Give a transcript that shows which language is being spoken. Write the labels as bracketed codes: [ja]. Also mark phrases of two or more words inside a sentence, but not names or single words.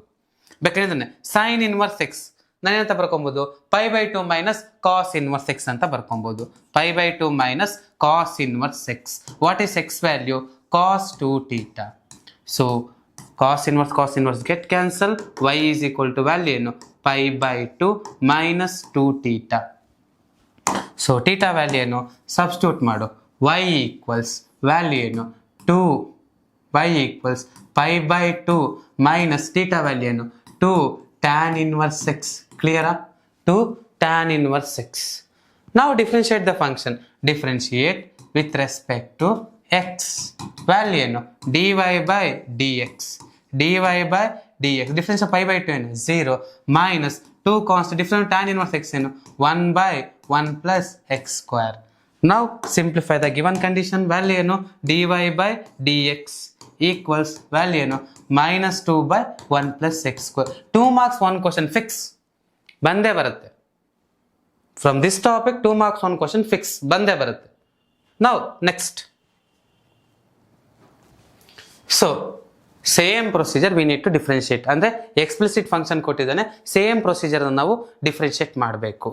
[kn] ಬೇಕಾದ್ರೆ [en] sine inverse x [kn] ನಾನೇನಂತ ಬರ್ಕೊಬೋದು? [en] π/2 minus cos inverse x [kn] ಅಂತ ಬರ್ಕೊಬೋದು. [en] π/2 minus cos inverse x. What is x value? cos 2θ. so cos inverse get cancel. y is equal to ವ್ಯಾಲ್ಯೂ ಏನು? π/2 ಮೈನಸ್ 2θ. so θ value [kn] ಏನು? ಸಬ್ಸ್ಟಿಟ್ಯೂಟ್ ಮಾಡು. [en] y equals value [kn] ಏನು? 2. [en] y equals π/2 minus θ value [kn] ಏನು? [en] 2 tan inverse x. ಕ್ಲಿಯರಾ? 2 tan inverse x. Now differentiate the function. Differentiate with respect to x. [kn] ವ್ಯಾಲ್ಯೂ ಏನು? [en] dy by dx. dy by dx. ಡಿಫರೆನ್ಸ್ π/2 ಏನು? 0 minus 2 constant. Difference tan inverse x ಏನು? 1 by 1 plus x square. Now simplify the given condition. [kn] ವ್ಯಾಲ್ಯೂ ಏನು? [en] dy by dx equals value ಏನು? ಮೈನಸ್ 2 by 1 plus x square. 2 marks 1 question [kn] ಫಿಕ್ಸ್ ಬಂದೇ ಬರುತ್ತೆ. [en] from this topic 2 marks 1 question [kn] ಫಿಕ್ಸ್ ಬಂದೇ ಬರುತ್ತೆ. [en] now next, so same procedure we need to differentiate. [kn] ಅಂದರೆ [en] explicit function [kn] ಕೊಟ್ಟಿದ್ದಾನೆ, [en] same procedure [kn] ನಾವು ಡಿಫ್ರೆನ್ಶಿಯೇಟ್ ಮಾಡಬೇಕು.